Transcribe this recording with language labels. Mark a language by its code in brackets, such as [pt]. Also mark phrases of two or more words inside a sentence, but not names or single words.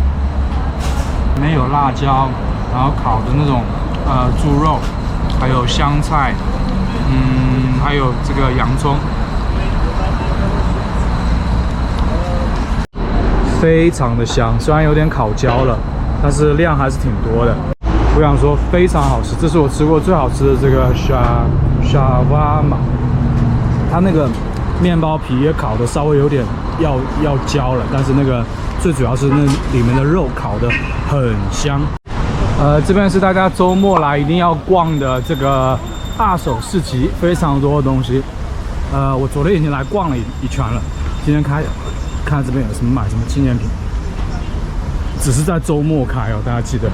[zh] 裡面有辣椒，然後烤的那種豬肉，還有香菜，還有這個洋蔥，非常的香。雖然有點烤焦了，但是量還是挺多的。我想說非常好吃，這是我吃過最好吃的這個shawarma。它那個面包皮也烤的稍微有點要焦了，但是那个最主要是那裡面的肉烤的很香。這邊是大家周末來一定要逛的這個二手市集，非常多的東西。我昨天已經來逛了一圈了，今天看這邊有什麼買什麼紀念品，只是在周末開哦，大家記得。